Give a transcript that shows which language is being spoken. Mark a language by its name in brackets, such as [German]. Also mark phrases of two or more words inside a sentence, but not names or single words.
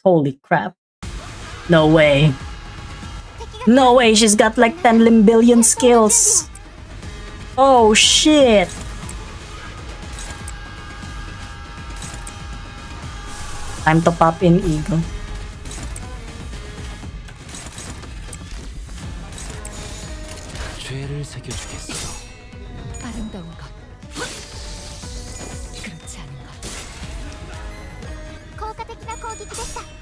[English] Holy crap. No way. No way, she's got like 10 limbillion skills. Oh shit. Time to pop in Eagle. [Korean] 죄를 새겨주겠어. 아름다운 것. 그렇지 않은 것. [Japanese] 効果的な攻撃でした。